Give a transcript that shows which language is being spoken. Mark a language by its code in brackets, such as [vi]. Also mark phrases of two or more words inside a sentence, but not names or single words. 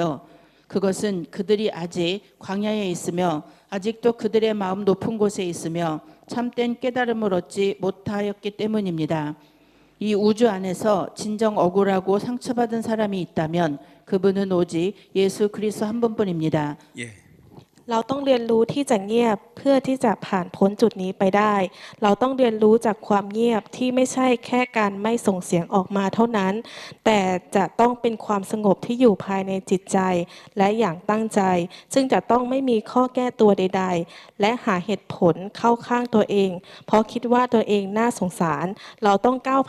[ko] 그것은 그들이 아직 광야에 있으며 아직도 그들의 마음 높은 곳에 있으며 참된 깨달음을 얻지 못하였기 때문입니다. 이 우주 안에서 진정 억울하고 상처받은 사람이 있다면 그분은 오직 예수 그리스도 한 분뿐입니다. 예. [th] เราต้องเรียนรู้ที่จะเงียบเพื่อที่จะผ่านพ้นจุดนี้ไปได้ เราต้องเรียนรู้จากความเงียบที่ไม่ใช่แค่การไม่ส่งเสียงออกมาเท่านั้น แต่จะต้องเป็นความสงบที่อยู่ภายในจิตใจและอย่างตั้งใจ ซึ่งจะต้องไม่มีข้อแก้ตัวใดๆ และหาเหตุผลเข้าข้างตัวเอง เพราะคิดว่าตัวเองน่าสงสาร เราต้องก้าว